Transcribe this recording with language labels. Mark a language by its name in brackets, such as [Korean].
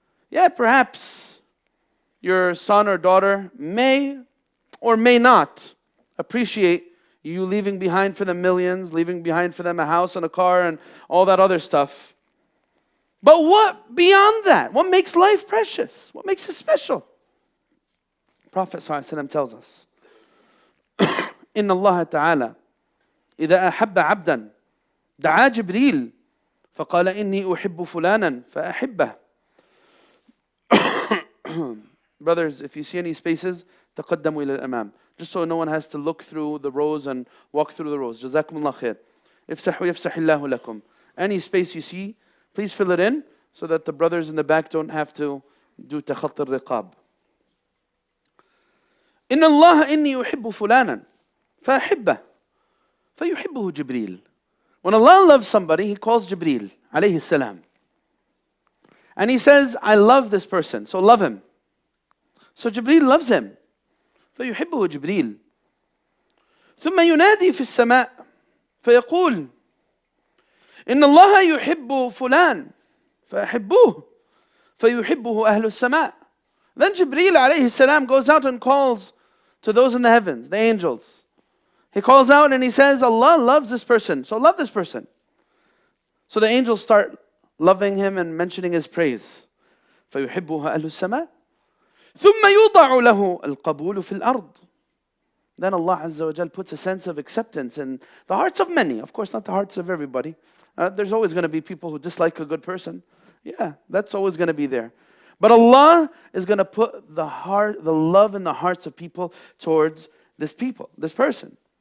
[English] Yeah, perhaps your son or daughter may or may not appreciate you leaving behind for them millions, leaving behind for them a house and a car and all that other stuff. But what beyond that? What makes life precious? What makes it special? Prophet ﷺ tells us, [Arabic] إن الله تعالى إذا أحب عبدا دعا جبريل فقال إني أحب فلانا فأحبه. [English] Brothers, if you see any spaces, [Arabic] تقدموا إلى الأمام. [English] Just so no one has to look through the rows and walk through the rows. [Arabic] جزاكم الله خير. افسحوا يفسح الله لكم. [English] Any space you see, please fill it in so that the brothers in the back don't have to do [Arabic] تخط الرقاب. إن الله إني أحب فلانا فأحبه فيحبه جبريل. [English] When Allah loves somebody, He calls Jibreel alayhi salam. And He says, I love this person, so love him. So Jibreel loves him. [Arabic] فيحبه جبريل. ثم ينادي في السماء فيقول إن الله يحب فلان فأحبوه فيحبه أهل السماء. [English] Then Jibreel alayhi salam goes out and calls to those in the heavens, the angels. He calls out and he says, Allah loves this person, so love this person. So the angels start loving him and mentioning his praise. [Arabic] فيحبه أهل السماء ثم يوضع له القبول في الأرض. [English] Then Allah Azza wa Jal puts a sense of acceptance in the hearts of many. Of course, not the hearts of everybody. There's always going to be people who dislike a good person. Yeah, that's always going to be there. But Allah is going to put the love in the hearts of people towards this person.